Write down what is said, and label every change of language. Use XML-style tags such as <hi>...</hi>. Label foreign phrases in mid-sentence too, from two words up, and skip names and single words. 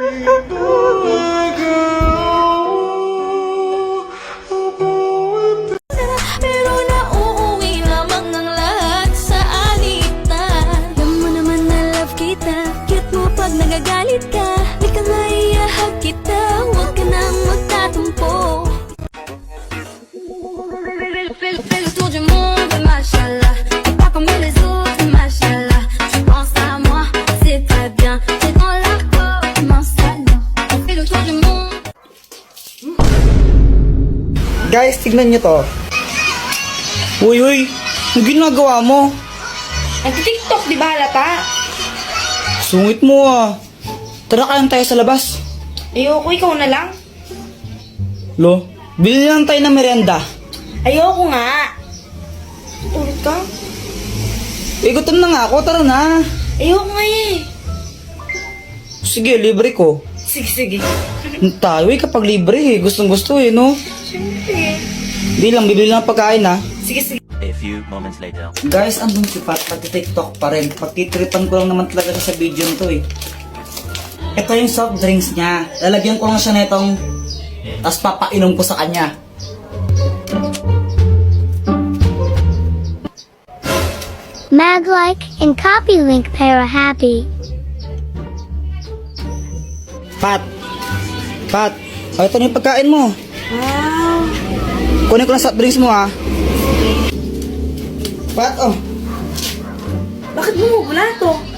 <tl>Pero nauuwi lamang ng lahat sa alitan. Alam mo naman na love kita. Cute mo pag nagagalit ka. Di ka maiyahag kita. Huwag ka nang magtatumpo.</tl> <fr>Fais le tour du monde, machallah. Et pas comme les autres, machallah. Tu penses à moi, c'est très bien. T'es dans la peau, mince alors. On fait le tour du monde.</fr> <tl>Guys, tignan nyo to. Uy, ang ginagawa mo? Nag-tiktok, di ba halata? Sungit mo ah. Tara kayang tayo sa labas. Ayoko, ikaw na lang. Lo, bili lang tayo ng merienda. Ayoko nga. Ulit ka? Gutom na nga ako, tara na. Ayoko nga eh. Sige, libre ko. Sige. Tayo kapag libre eh. Gustong gusto eh, no? Siyempre. Bibili lang pagkain ha. Sige.</tl> <en>A few moments later.</en> <tl>Guys, andun si Pat, pag-tiktok pa rin. Pagtitripan ko lang naman talaga siya sa video nito eh. Ito yung</tl> <en>soft drinks</en> <tl>niya. Lalagyan ko lang siya nitong, tapos papainom ko sa kanya. Mag-like</tl> <en>and copy link</en> <tl>para happy. Pat! Oh, ito na yung pagkain mo. Wow. Kunin ko lang</tl> <en>soft drinks</en> <tl>mo ha. Pat, oh. Bakit bumubula to?</tl>